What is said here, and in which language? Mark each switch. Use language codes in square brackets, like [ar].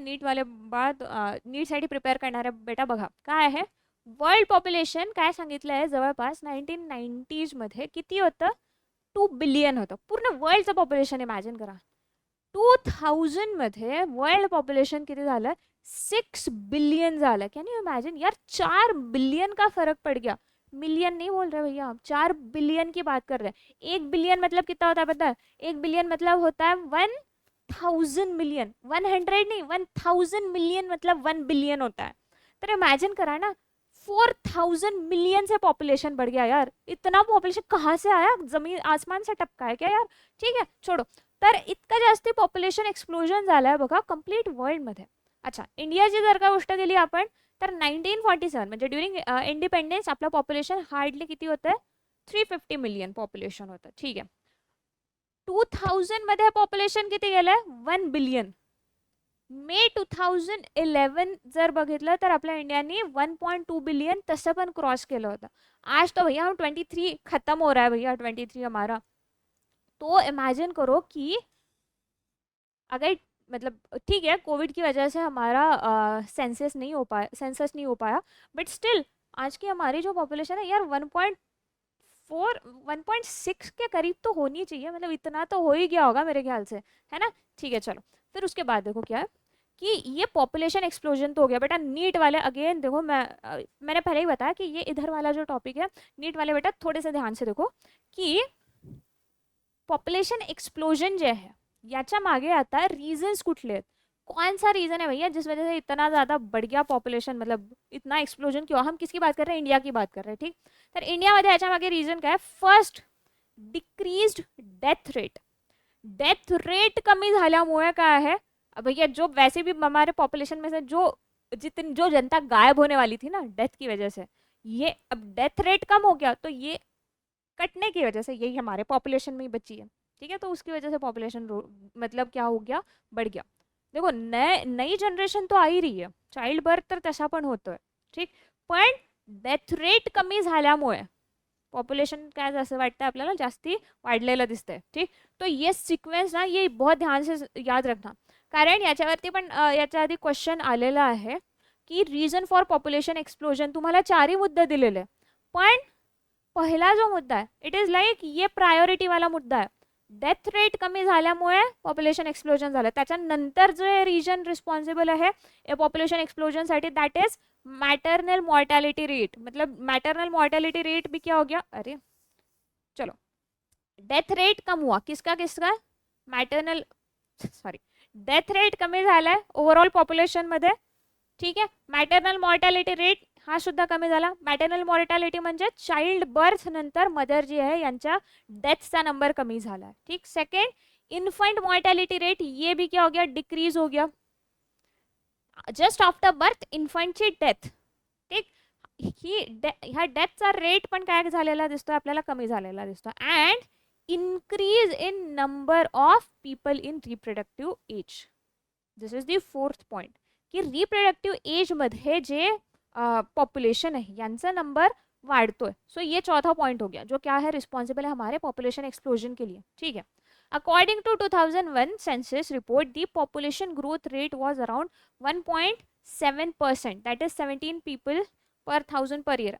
[mr] नीटवाले बाळा, नीटसाठी प्रिपेअर करणाऱ्या बेटा बघा काय आहे, वर्ल्ड पॉप्युलेशन काय सांगितलं आहे, जवळपास 1990s मध्ये किती होतं, 2 बिलियन होतं. पूर्ण वर्ल्डचं पॉप्युलेशन इमॅजिन करा. 2000 मध्ये वर्ल्ड पॉप्युलेशन किती झालं, 6 बिलियन झालं. [hi] कैन यू इमेजिन यार, 4 बिलियन का फर्क पड़ गया. मिलियन नहीं बोल रहे भैया, 4 बिलियन की बात कर रहे हैं. 1 बिलियन मतलब कितना होता है पता है, 1 बिलियन मतलब होता है 1000 मिलियन. 100 नहीं, 1000 मिलियन मतलब 1 बिलियन होता है. [mr] तर इमेजिन करा ना, [hi] 4000 मिलियन से पॉपुलेशन बढ़ गया यार. इतना पॉपुलेशन कहाँ से आया, जमीन आसमान से टपका है क्या यार. ठीक है, छोड़ो. [mr] तर इतकं जास्ती पॉप्युलेशन एक्सप्लोजन झालंय बघा कंप्लीट वर्ल्डमध्ये. अच्छा, इंडियाची जर का गोष्ट केली आपण तर 1947 म्हणजे ड्युरिंग इंडिपेंडेन्स आपलं पॉप्युलेशन हार्डली किती होतं, 350 मिलियन पॉप्युलेशन होतं. ठीक आहे. 2000 मध्ये पॉप्युलेशन किती गेलंय, 1 बिलियन. मे 2011 जर बघितलं तर आपल्या इंडियाने 1.2 बिलियन तसं पण क्रॉस केलं होतं. [hi] आज तो भैया हम 23 खत्म हो रहा है भैया, 23 हमारा. तो इमेजिन करो कि अगर मतलब ठीक है कोविड की वजह से हमारा सेंसस नहीं हो पाया, बट स्टिल आज की हमारी जो पॉपुलेशन है यार 1.4 1.6 के करीब तो होनी चाहिए, मतलब इतना तो हो ही गया होगा मेरे ख्याल से, है ना. ठीक है. चलो फिर उसके बाद देखो क्या है कि ये पॉपुलेशन एक्सप्लोजन तो हो गया बेटा. नीट वाले अगेन देखो, मैंने पहले ही बताया कि ये इधर वाला जो टॉपिक है, नीट वाले बेटा थोड़े से ध्यान से देखो कि पॉप्युलेशन एक्सप्लोजन जे है [mr] याच्या मागे आता रीजन्स कुठले आहेत, [hi] कौन सा रीजन है भैया जिस वजह से इतना ज़्यादा बढ़ गया पॉपुलेशन, मतलब इतना एक्सप्लोजन क्यों. हम किसकी बात कर रहे हैं, इंडिया की बात कर रहे हैं. ठीक. [mr] तर इंडियामध्ये याच्या मागे रीजन काय, first decreased death rate. Death rate कमी झाल्यामुळे काय आहे [hi] भैया, जो वैसे भी हमारे पॉपुलेशन में से जो जनता गायब होने वाली थी ना डेथ की वजह से, ये अब डेथ रेट कम हो गया, तो ये कटने की वजह से यही हमारे पॉपुलेशन में ही बची है. ठीक है. तो उसकी वजह से पॉपुलेशन मतलब क्या हो गया, बढ़ गया. देखो नई जनरेशन तो आ ही रही है, [mr] चाइल्ड बर्थ तर तसा पण होतोय. [hi] ठीक. [mr] पण डेथ रेट कमी झाल्यामुळे पॉपुलेशन काय असं वाटतं आपल्याला जास्ती वाढलेलं दिसतंय. ठीक. [hi] तो ये सिक्वेन्स ना ये बहुत ध्यान से याद रखना, [mr] कारण याच्यावरती पण याच्या आधी क्वेश्चन आलेला आहे की रिझन फॉर पॉप्युलेशन एक्सप्लोजन. तुम्हाला 4ही मुद्दे दिलेले, पण पहिला जो मुद्दा आहे [en] it is like [mr] ये प्रायोरिटी वाला मुद्दा आहे. डेथ रेट कमी झाल्यामुळे पॉप्युलेशन एक्सप्लोजन झालं. त्याच्यानंतर जे रिजन रिस्पॉन्सिबल आहे population एक्सप्लोजनसाठी that is maternal mortality rate. [hi] मतलब मैटरनल मॉर्टेलिटी रेट भी क्या हो गया, अरे चलो, डेथ रेट कम हुआ किसका किसका, [mr] मैटरनल सॉरी डेथ रेट कमी झालाय ओव्हरऑल पॉप्युलेशन मध्ये. ठीक आहे. मॅटर्नल मॉर्टॅलिटी रेट हा सुद्धा कमी झाला. मॅटर्नल मॉर्टॅलिटी म्हणजे चाइल्ड बर्थ नंतर मदर जी आहे यांच्या डेथचा नंबर कमी झाला. ठीक. [hi] सेकंड, इन्फंट मॉर्टॅलिटी रेट ये भी क्या हो गया, डिक्रीज हो गया. [mr] Just after birth इन्फंटची death. ठीक. ह्या डेथचा रेट पण काय झालेला दिसतो आपल्याला, कमी झालेला दिसतो. [en] And increase in number of people in reproductive age. This is the fourth point [mr] की रिप्रोडक्टिव्ह एज मध्ये जे पॉप्युलेशन है यांचा नंबर वाढतोय. [hi] सो ये चौथा पॉइंट हो गया जो क्या है, रिस्पॉन्सिबल है हमारे पॉपुलेशन एक्सप्लोजन के लिए. ठीक है. [en] According to 2001 census report the population growth rate was around 1.7%, that is 17 people per 1000 per year.